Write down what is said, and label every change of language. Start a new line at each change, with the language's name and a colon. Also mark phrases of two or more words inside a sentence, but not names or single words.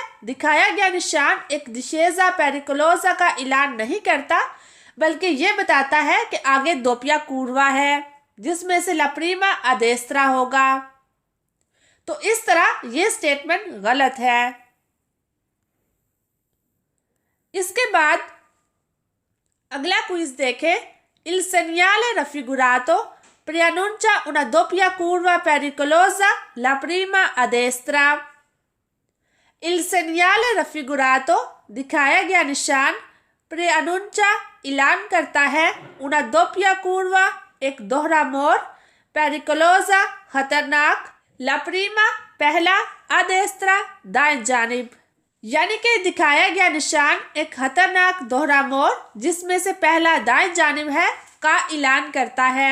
Urdu: دکھایا گیا نشان ایک
Italian: discesa pericolosa
Urdu: کا اعلان نہیں کرتا، بلکہ یہ بتاتا ہے کہ آگے
Italian: doppia curva
Urdu: ہے، جس میں سے
Italian: la prima a destra
Urdu: ہوگا. تو اس طرح یہ سٹیٹمنٹ غلط ہے. اس کے بعد اگلا کوئز دیکھیں.
Italian: Il segnale raffigurato preannuncia una doppia curva pericolosa la prima a destra। Il segnale raffigurato
Urdu: دکھایا گیا نشان preannuncia اعلان کرتا ہے,
Italian: una doppia curva
Urdu: ایک دوہرا موڑ, pericolosa خطرناک,
Italian: la prima
Urdu: پہلا,
Italian: a destra
Urdu: دائیں جانب، یعنی کہ دکھایا گیا نشان ایک خطرناک دوہرا موڑ جس میں سے پہلا دائیں جانب ہے کا اعلان کرتا ہے.